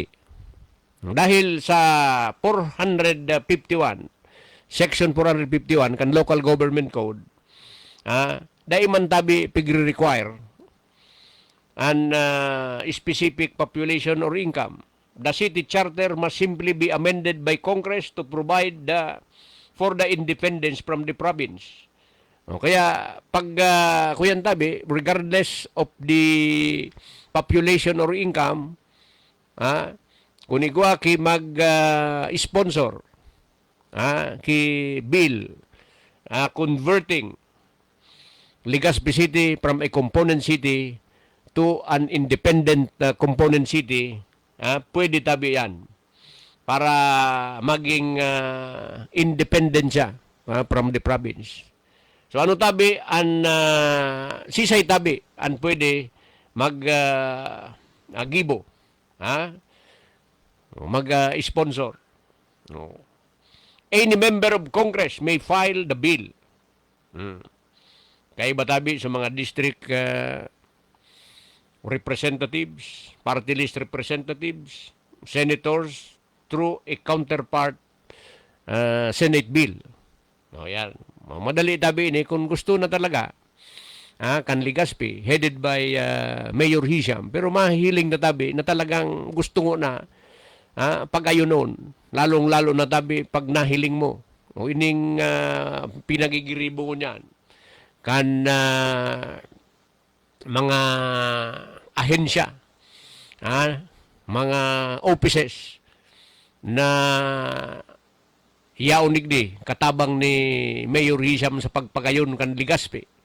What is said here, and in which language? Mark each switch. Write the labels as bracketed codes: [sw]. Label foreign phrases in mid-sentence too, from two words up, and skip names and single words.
[bik] Dahil sa 451, Section 451 kan Local Government Code, daiman tabi pigre-require an [en] specific population or income. The city charter must simply be amended by Congress to provide for the independence from the province. [bik] Kaya pag kuyan tabi, [en] regardless of the population or income, [bik] kunigwa ki mag-sponsor, ki [en] bill, converting Legazpi City from a component city to an independent component city, [bik] pwede tabi yan para maging independent siya [en] from the province. [bik] So ano tabi an sisay tabi an pwede mag-gibo, mag-sponsor. [en] Any member of Congress may file the bill. [bik] Kaya ba tabi sa mga [en] district representatives, party list representatives, [bik] senators, [en] through a counterpart Senate bill. [bik] Yan. Madali tabi ni kung gusto na talaga kan Legazpi, [en] headed by Mayor Hisham, [bik] pero mahihiling na tabi na talagang gusto mo na pag-ayunon, lalong-lalo na tabi pag nahiling mo. O ining pinagigiribo ko niyan kan mga ahensya, mga offices na yaunig di katabang ni Mayor Hisham sa pagpagayon kan Legazpi.